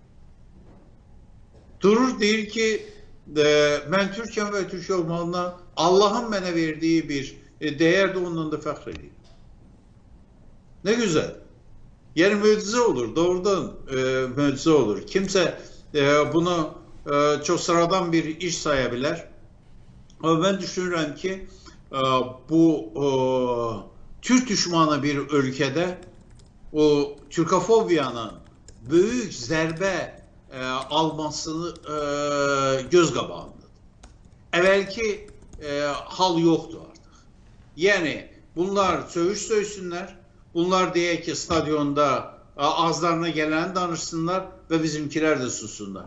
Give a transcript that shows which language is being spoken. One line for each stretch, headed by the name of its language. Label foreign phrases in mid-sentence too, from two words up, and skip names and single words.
Azerbaijani: Durur, deyir ki, mən Türkəm və Türk olmalına Allahın mənə verdiyi bir dəyər də ondan da fəxr edir. Nə gözəl. Yəni möcüzə olur, doğrudan möcüzə olur. Kimsə bunu çox sıradan bir iş saya bilər.
Turkish: Ama ben düşünürüm ki bu Türk düşmanı bir ülkede o Türkofobiyanın büyük
Azerbaijani: zərbə almasını göz qabağındadır. Əvvəlki hal yoxdur artıq. Yəni Bunlar söğüş söysünlər. Bunlar deyək ki, stadionda ağızlarına gələni danışsınlar və bizimkilər də sussunlar.